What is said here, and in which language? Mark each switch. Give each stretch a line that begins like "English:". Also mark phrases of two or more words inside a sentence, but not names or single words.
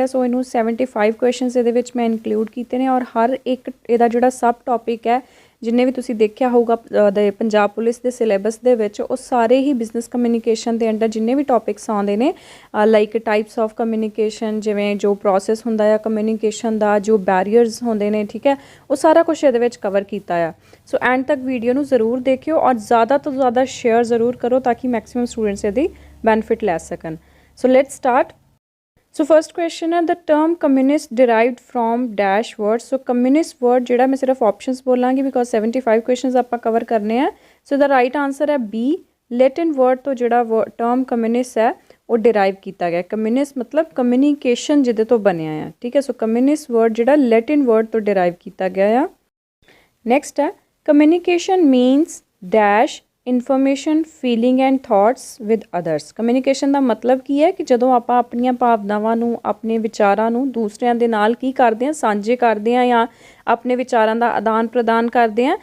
Punjabi: ਸੋ ਇਹਨੂੰ 75 ਕੁਐਸਚਨਸ ਇਹਦੇ ਵਿੱਚ ਮੈਂ ਇਨਕਲੂਡ ਕੀਤੇ ਨੇ, ਔਰ ਹਰ ਇੱਕ ਇਹਦਾ ਜਿਹੜਾ
English: sub topic
Punjabi: ਹੈ ਜਿੰਨੇ ਵੀ ਤੁਸੀਂ ਦੇਖਿਆ ਹੋਊਗਾ ਪੰਜਾਬ ਪੁਲਿਸ ਦੇ ਸਿਲੇਬਸ ਦੇ ਵਿੱਚ, ਉਹ ਸਾਰੇ ਹੀ
English: business communication
Punjabi: ਦੇ ਅੰਡਰ ਜਿੰਨੇ ਵੀ ਟੌਪਿਕਸ ਆਉਂਦੇ ਨੇ,
English: like types of communication,
Punjabi: ਜਿਵੇਂ ਜੋ ਪ੍ਰੋਸੈਸ ਹੁੰਦਾ ਆ ਕਮਿਊਨੀਕੇਸ਼ਨ ਦਾ, ਜੋ ਬੈਰੀਅਰਸ ਹੁੰਦੇ ਨੇ, ਠੀਕ ਹੈ, ਉਹ ਸਾਰਾ ਕੁਛ ਇਹਦੇ ਵਿੱਚ ਕਵਰ ਕੀਤਾ ਆ। ਸੋ ਐਂਡ ਤੱਕ ਵੀਡੀਓ ਨੂੰ ਜ਼ਰੂਰ ਦੇਖਿਓ ਔਰ ਜ਼ਿਆਦਾ ਤੋਂ ਜ਼ਿਆਦਾ ਸ਼ੇਅਰ ਜ਼ਰੂਰ ਕਰੋ ਤਾਂ ਕਿ
English: maximum students
Punjabi: ਇਹਦੀ benefit ਲੈ ਸਕਣ।
English: So let's start. So first question है, the term communist derived from dash word. So communist word
Punjabi: ਜਿਹੜਾ ਮੈਂ ਸਿਰਫ options ਬੋਲਾਂਗੀ
English: because 75 questions
Punjabi: ਆਪਾਂ cover ਕਰਨੇ ਆ।
English: So the right answer ਹੈ B, Latin word
Punjabi: ਤੋਂ ਜਿਹੜਾ
English: term communist
Punjabi: ਹੈ ਉਹ
English: derive
Punjabi: ਕੀਤਾ ਗਿਆ। communist ਮਤਲਬ communication ਜਿਹਦੇ ਤੋਂ ਬਣਿਆ ਆ, ਠੀਕ ਹੈ।
English: So communist word ਜਿਹੜਾ Latin word ਤੋਂ derive
Punjabi: ਕੀਤਾ ਗਿਆ ਆ।
English: Next ਹੈ, communication means dash information, feeling and thoughts with others.
Punjabi: ਕਮਿਊਨੀਕੇਸ਼ਨ ਦਾ ਮਤਲਬ ਕੀ ਹੈ ਕਿ ਜਦੋਂ ਆਪਾਂ ਆਪਣੀਆਂ ਭਾਵਨਾਵਾਂ ਨੂੰ, ਆਪਣੇ ਵਿਚਾਰਾਂ ਨੂੰ ਦੂਸਰਿਆਂ ਦੇ ਨਾਲ ਕੀ ਕਰਦੇ ਹਾਂ, ਸਾਂਝੇ ਕਰਦੇ ਹਾਂ ਜਾਂ ਆਪਣੇ ਵਿਚਾਰਾਂ ਦਾ ਆਦਾਨ ਪ੍ਰਦਾਨ ਕਰਦੇ ਹਾਂ।